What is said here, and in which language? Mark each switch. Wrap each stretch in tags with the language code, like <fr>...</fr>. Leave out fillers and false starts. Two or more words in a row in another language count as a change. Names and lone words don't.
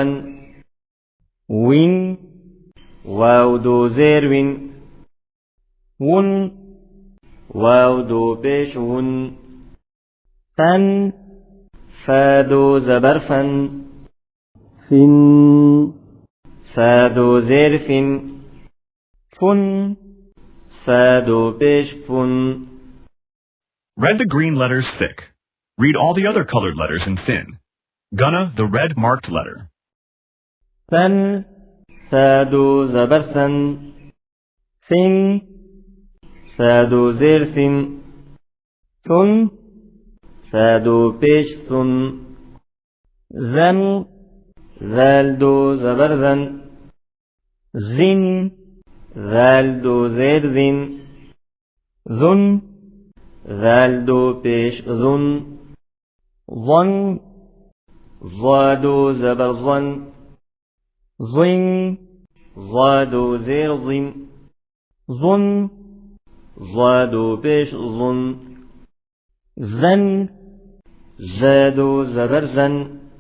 <ur>وين واو دو زير ون واو دو پیش فن فادو زبر فن فادو زير فن فادو پیش فن.</ur> <en>Read the green letters thick. Read all the other colored letters in thin. Gunna, the red marked letter.</en> <ur>ثن ثادو زبر ثن ثادو زير ثن ثادو پیش زن ذال دو زبر زن ذال دو زير ذن ذال دو پیش ظن ضادو زبر ظن ضادو زير ظن ضادو پیش زن زادو زبر زن</ur>